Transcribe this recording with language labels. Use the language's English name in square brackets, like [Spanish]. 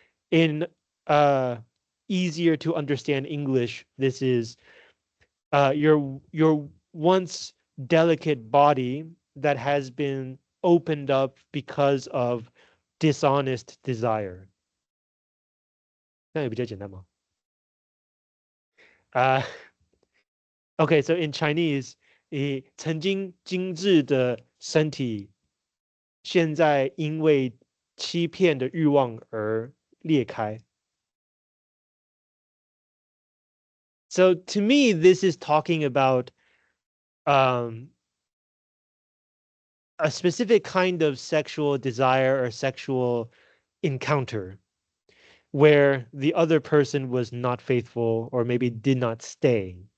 [English] In uh, easier to understand English, this is your once delicate body that has been opened up because of dishonest desire. [Chinese] 这样也比较简单嘛. [English] Uh, okay, so in Chinese, [Chinese] 曾经精致的身体，现在因为欺骗的欲望而裂开。 [English] So to me, this is talking about um, a specific kind of sexual desire or sexual encounter where the other person was not faithful or maybe did not stay.